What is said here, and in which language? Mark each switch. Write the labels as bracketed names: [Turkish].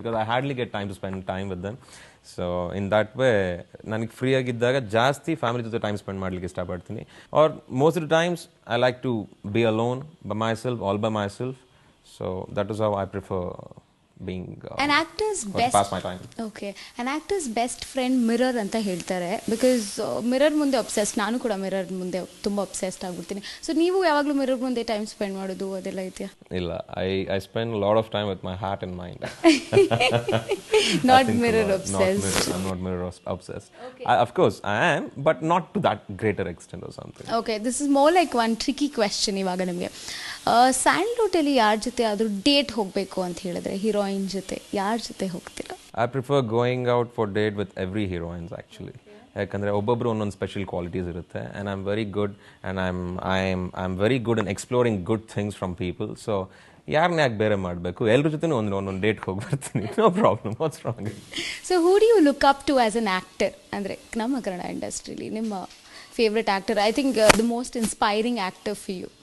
[English] Because I hardly get time to spend time with them. So in that way [Kannada] ನನಗೆ free ಆಗಿದ್ದಾಗ ಜಾಸ್ತಿ family ಜೊತೆ time spend ಮಾಡ್ಲಿಕ್ಕೆ ಇಷ್ಟಪಡ್ತೀನಿ. [English] Or most of the times I like to be alone by myself, all by myself. So that is how I prefer being an actor's best pass my time. Okay, an actor's best friend mirror [Kannada] ಅಂತ ಹೇಳ್ತಾರೆ. Because mirror ಮುಂದೆ obsessed, ನಾನು ಕೂಡ mirror ಮುಂದೆ ತುಂಬ obsessed ಆಗ್ಬಿಡ್ತೀನಿ. So ನೀವು ಯಾವಾಗಲೂ mirror ಮುಂದೆ ಟೈಮ್ ಸ್ಪೆಂಡ್ ಮಾಡೋದು ಅದೆಲ್ಲ ಇದೆಯಾ? ಇಲ್ಲ, [English] I spend lot of time with my heart and mind. Not mirror obsessed. I'm not mirror obsessed. Of course I am, but not to that greater extent or something. Okay, this is more like one tricky question [Kannada] ಇವಾಗ ನಿಮಗೆ. ಸ್ಯಾಂಡ್ಲ್ವುಡಲ್ಲಿ ಯಾರ ಜೊತೆ ಆದರೂ date ಹೋಗಬೇಕು ಅಂತ ಹೇಳಿದ್ರೆ heroine ಜೊತೆ ಯಾರ ಜೊತೆ ಹೋಗ್ತೀರಾ? [English] I prefer going out for date with every heroines actually. [Kannada] ಯಾಕಂದರೆ ಒಬ್ಬೊಬ್ಬರು ಒಂದೊಂದು ಸ್ಪೆಷಲ್ ಕ್ವಾಲಿಟೀಸ್ ಇರುತ್ತೆ. [English] And I am very good and I am very good in exploring good things from people. [Kannada] So ಯಾರನ್ನ ಯಾಕೆ ಬೇರೆ ಮಾಡಬೇಕು, ಎಲ್ಲರ ಜೊತೆ ಒಂದೊಂದು ಡೇಟ್ ಹೋಗಿ ಬರ್ತೀನಿ. [English] No problem, what's wrong? So who do you look up to as an actor? [Kannada] ಅಂದರೆ ನಮ್ಮ ಕನ್ನಡ ಇಂಡಸ್ಟ್ರಿಲಿ ನಿಮ್ಮ favourite actor, [English] I think the most inspiring actor for you?